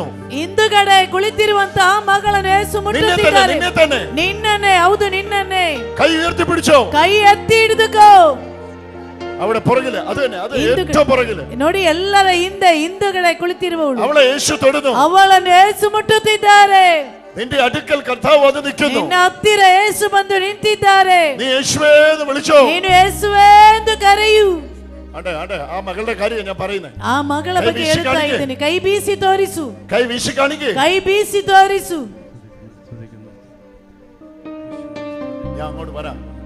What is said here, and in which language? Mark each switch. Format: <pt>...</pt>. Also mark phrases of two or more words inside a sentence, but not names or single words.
<kn>ಹಿಂದುಗಡೆ ಕುಳಿತಿರುವಂತಹ ಮಗಳನ್ನು ಯೇಸು ಮುಟ್ಟುತ್ತಿದ್ದಾರೆ. ನಿನ್ನನ್ನೇ, ಹೌದು ನಿನ್ನನ್ನೇ.</kn> <ml>കൈ ഉയർത്തി പിടിച്ചോ,</ml> <kn>ಕೈ ಎತ್ತಿ ಹಿಡಿದುಕೋ.</kn> <ml>അവിടെ പുറകില്, അത് തന്നെ, അത് ഏറ്റവും പുറകില്</ml> <kn>ನೋಡಿ, ಎಲ್ಲರ ಹಿಂದುಗಡೆ ಕುಳಿತಿರುವವಳು,</kn> <ml>അവളെ യേശു തൊടുന്നു.</ml> <kn>ಅವಳನ್ನು ಯೇಸು ಮುಟ್ಟುತ್ತಿದ್ದಾರೆ.</kn> <ml>നിന്റെ അടുക്കൽ കർത്താവ് വന്ന് നിൽക്കുന്നു.</ml> <kn>ನಿನ್ನ ಹತ್ತಿರ ಯೇಸು ಬಂದು ನಿಂತಿದ್ದಾರೆ.</kn> <ml>നീ യേശുവേ എന്ന് വിളിച്ചോ,</ml> <kn>ನೀನು ಯೇಸುವೇ ಎಂದು ಕರೆಯು.</kn> <ml>അതെ അതെ, ആ മകളുടെ കാര്യം ഞാൻ പറയുന്നത്.</ml> <kn>ಆ ಮಗಳ ಬಗ್ಗೆ ಹೇಳ್ತಾ ಇದ್ದೇನೆ. ಕೈ ಬೀಸಿ ತೋರಿಸು,</kn> <ml>കൈ വീശി കാണിക്കേ,</ml> <kn>ಕೈ ಬೀಸಿ ತೋರಿಸು.</kn> <ml>ഞാൻ അങ്ങോട്ട് വരാം.</ml>